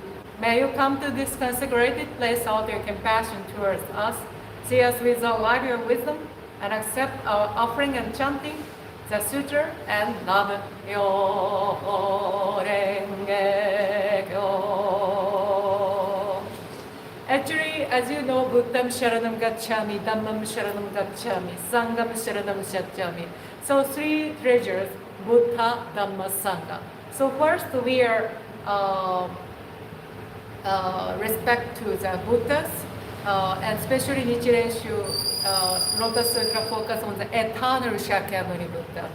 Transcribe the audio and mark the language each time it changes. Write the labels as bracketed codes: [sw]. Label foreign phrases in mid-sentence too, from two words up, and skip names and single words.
[en] May you come to this consecrated place out your compassion towards us, see us with our light and wisdom, and accept our offering and chanting the Sutra and [ja] Nam Myo Renge Kyo. [en] Actually, as you know, [pi] Buddham Sharanam Gacchami, Dhammam Sharanam Gacchami, Sangham Sharanam Gacchami. [en] So three treasures, Buddha, Dhamma, Sangha. So first we are respect to the Buddhas, and especially Nichiren Shu, Lotus Sutra focus on the eternal Shakyamuni Buddha.